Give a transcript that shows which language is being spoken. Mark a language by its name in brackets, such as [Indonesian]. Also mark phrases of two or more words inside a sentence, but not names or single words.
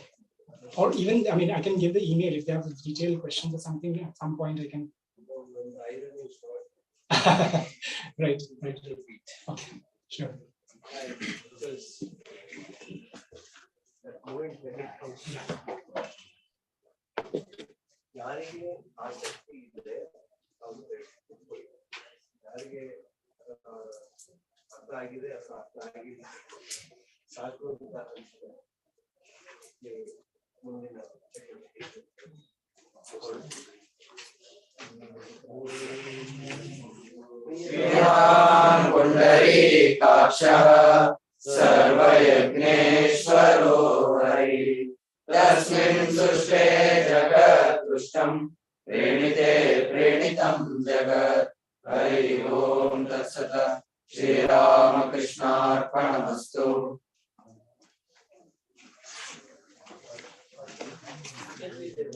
[English] Or even, I mean, I can give the email if they have detailed questions or something. At some point, I can. Right. Okay. Sure. Because that moment when it comes to [Kannada] ಯಾರಿಗೆ ಆಸಕ್ತಿ ಇದೆ ಅವರು ಯಾರಿಗೆ ಅರ್ಥ ಆಗಿದೆ ಅಥವಾ ಅರ್ಥ ಆಗಿಲ್ಲ ಸಾಕು ಅಂತ ಅನಿಸಿದೆ ಮುಂದಿನ [Sanskrit] पुंडरीकाक्षः सर्वयज्ञेश्वरो हरि तस्मिन् सृष्टे जगत्कृष्टं प्रेणिते प्रेणितं जगत् हरि ओम तत्सत् श्रीरामकृष्णार्पणमस्तु।